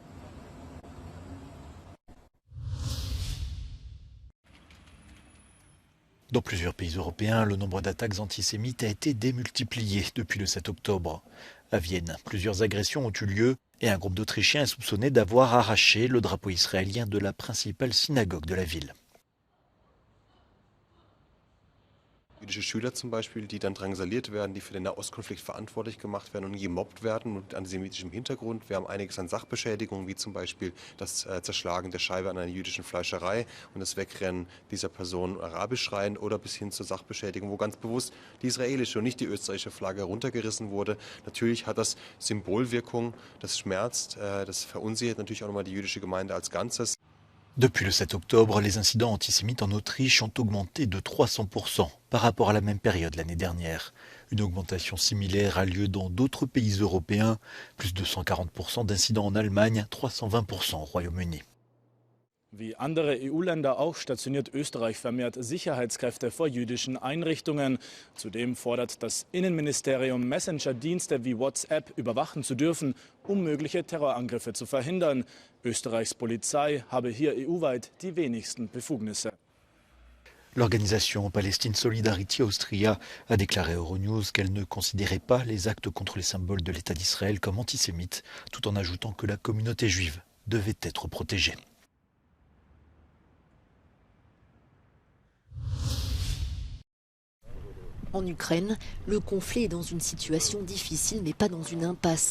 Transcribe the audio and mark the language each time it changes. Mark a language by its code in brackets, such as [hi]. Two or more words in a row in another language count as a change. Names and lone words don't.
[fr] Dans plusieurs pays européens, le nombre d'attaques antisémites a été démultiplié depuis le 7 octobre. À Vienne, plusieurs agressions ont eu lieu et un groupe d'Autrichiens est soupçonné d'avoir arraché le drapeau israélien de la principale synagogue de la ville. [de] Jüdische Schüler zum Beispiel, die dann drangsaliert werden, die für den Nahostkonflikt verantwortlich gemacht werden und gemobbt werden mit antisemitischem Hintergrund. Wir haben einiges an Sachbeschädigungen, wie zum Beispiel das Zerschlagen der Scheibe an einer jüdischen Fleischerei und das Wegrennen dieser Person arabisch schreiend oder bis hin zur Sachbeschädigung, wo ganz bewusst die israelische und nicht die österreichische Flagge runtergerissen wurde. Natürlich hat das Symbolwirkung, das schmerzt, das verunsichert natürlich auch nochmal die jüdische Gemeinde als Ganzes. [fr] Depuis le 7 octobre, les incidents antisémites en Autriche ont augmenté de 300% par rapport à la même période l'année dernière. Une augmentation similaire a lieu dans d'autres pays européens, plus de 140% d'incidents en Allemagne, 320% au Royaume-Uni. [de] Wie andere EU-Länder auch stationiert Österreich vermehrt Sicherheitskräfte vor jüdischen Einrichtungen. Zudem fordert das Innenministerium, Messenger-Dienste wie WhatsApp überwachen zu dürfen, um mögliche Terrorangriffe zu verhindern. Österreichs Polizei habe hier EU-weit die wenigsten Befugnisse. [fr] L'organisation Palestine Solidarity Austria a déclaré à Euronews qu'elle ne considérait pas les actes contre les symboles de l'État d'Israël comme antisémites, tout en ajoutant que la communauté juive devait être protégée. En Ukraine, le conflit est dans une situation difficile mais pas dans une impasse.